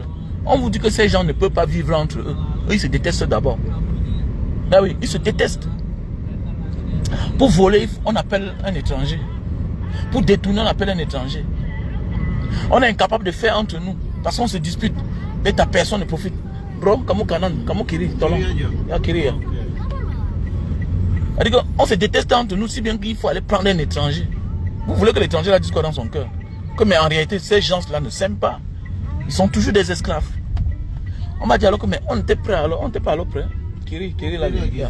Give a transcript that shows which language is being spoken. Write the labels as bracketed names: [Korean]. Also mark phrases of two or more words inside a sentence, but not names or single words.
[French] On vous dit que ces gens ne peuvent pas vivre entre eux. Eux, ils se détestent d'abord. Ben oui, ils se détestent. Pour voler, on appelle un étranger. Pour détourner, on appelle un étranger. On est incapable de faire entre nous. Parce qu'on se dispute. Et ta personne ne profite. [Indonesian] Bro, kamu kanan, kamu kiri, tolong. Ya kiri ya. [French] C'est-à-dire qu'on se déteste entre nous si bien qu'il faut aller prendre un étranger. Vous voulez que l'étranger là dise quoi dans son cœur? Que mais en réalité, ces gens-là ne s'aiment pas. Ils sont toujours des esclaves. On m'a dit alors que mais on n'était pas alors prêt. [Indonesian] Kiri là, yeah.